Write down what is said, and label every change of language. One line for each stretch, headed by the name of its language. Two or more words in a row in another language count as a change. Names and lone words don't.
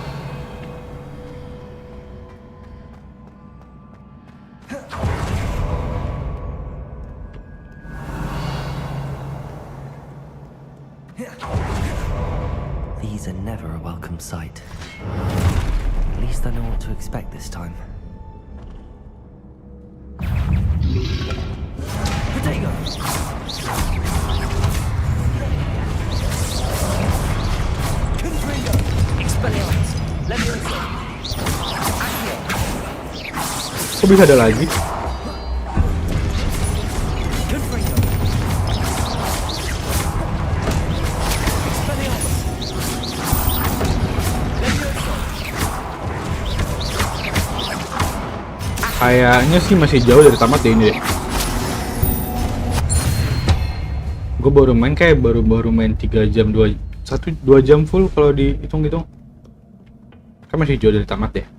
English: These are never a welcome sight. At least I know what to expect this time. Potato! Confringo! Expelliarmus! Leviosa! Accio!
Indonesian: Kok bisa ada lagi? Confringo! Expelliarmus! Leviosa! Kayaknya sih masih jauh dari tamat deh ini deh. Gue baru main kayak baru main 3 jam 2 jam full kalau dihitung-hitung. Kan masih jauh dari tamat deh.